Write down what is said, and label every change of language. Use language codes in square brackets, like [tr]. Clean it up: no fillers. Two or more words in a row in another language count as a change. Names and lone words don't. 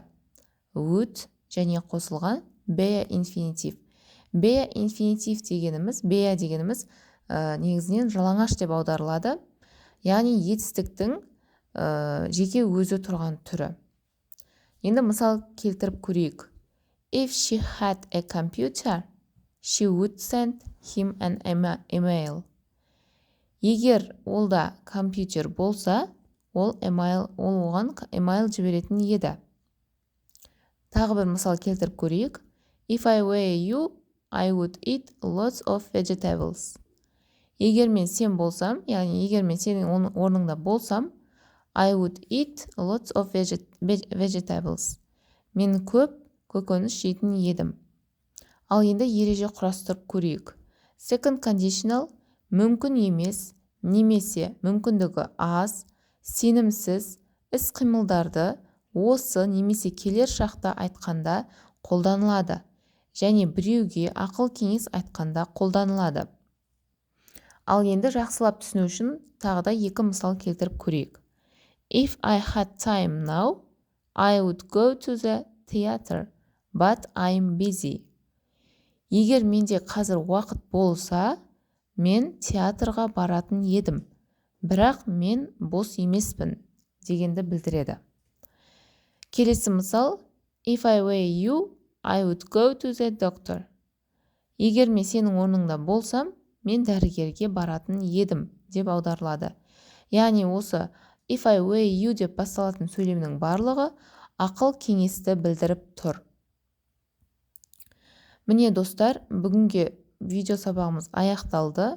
[kk] Would және қосылған be инфинитив. Be инфинитив дегеніміз, негізінен жалаңаш деп аударылады, яғни етістіктің жеке өзі тұрған түрі. Енді мысал келтіріп көрейік. [en] If she had a computer, she would send him an email. [kk] Егер олда компьютер болса, ол оған email жіберетін еді. Тағы бір мысал келтіріп көрейік. [en] If I were you, I would eat lots of vegetables. [kk] Егер мен сен болсам, яғни егер мен сенің орныңда болсам, [en] I would eat lots of vegetables. [kk] Мен көп көкөніс жейтін едім. Ал енді ереже құрастырып көрейік. [en] Second conditional [kk] мүмкін емес, немесе мүмкіндігі аз, сенімсіз іс-қимылдарды осы немесе келер шақта айтқанда қолданылады, және біреуге ақыл кеңес айтқанда қолданылады. Ал енді жақсылап түсіну үшін тағы да екі мысал келтіріп көрейік. [en] If I had time now, I would go to the theater, but I'm busy. [kk] Егер менде қазір уақыт болса, мен театрға баратын едім, бірақ мен бос емеспін дегенді білдіреді. Келесі мысал, [en] If I were you, I would go to the doctor. [kk] Егер мен сенің орныңда болсам, мен дәрігерге баратын едім деп аударылады. Яғни осы [en] If I were you [kk] деп басталатын сөйлемнің барлығы ақыл кеңесті білдіріп тұр. Міне достар, бүгінгі видео сабағымыз аяқталды.